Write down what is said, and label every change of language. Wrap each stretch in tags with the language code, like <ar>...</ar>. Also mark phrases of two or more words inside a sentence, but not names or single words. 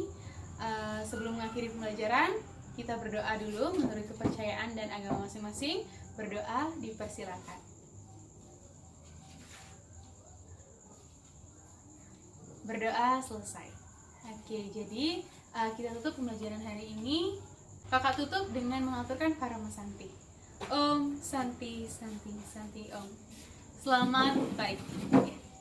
<id>Sebelum mengakhiri pembelajaran, kita berdoa dulu menurut kepercayaan dan agama masing-masing. Berdoa dipersilakan. Berdoa selesai. Oke, jadi kita tutup pembelajaran hari ini. Kakak tutup dengan mengaturkan Parama Santi.</id> <sa>Om Santi Santi Santi Om.</sa> <id>Selamat pagi.</id>